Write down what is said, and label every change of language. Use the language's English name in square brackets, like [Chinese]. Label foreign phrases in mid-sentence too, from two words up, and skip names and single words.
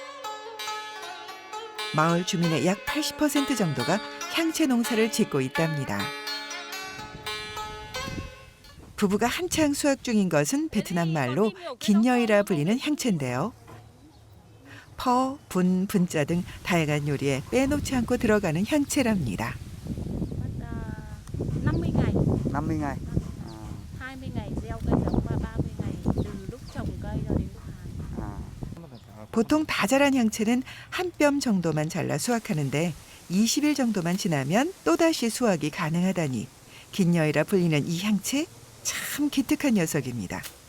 [Korean] 마을 주민의 약 80% 정도가 향채 농사를 짓고 있답니다. 부부가 한창 수확 중인 것은 베트남 말로 긴여이라 불리는 향채인데요. 퍼, 분, 분짜 등 다양한 요리에 빼놓지 않고 들어가는 향채랍니다. [Vietnamese] 50 ngày, 50 ngày. 20 ngày gieo cây giống và 30 ngày từ lúc trồng cây cho đến thu hái. [Korean] 보통 다 자란 향채는 한 뼘 정도만 잘라 수확하는데 20일 정도만 지나면 또다시 수확이 가능하다니 긴여이라 불리는 이 향채 참 기특한 녀석입니다.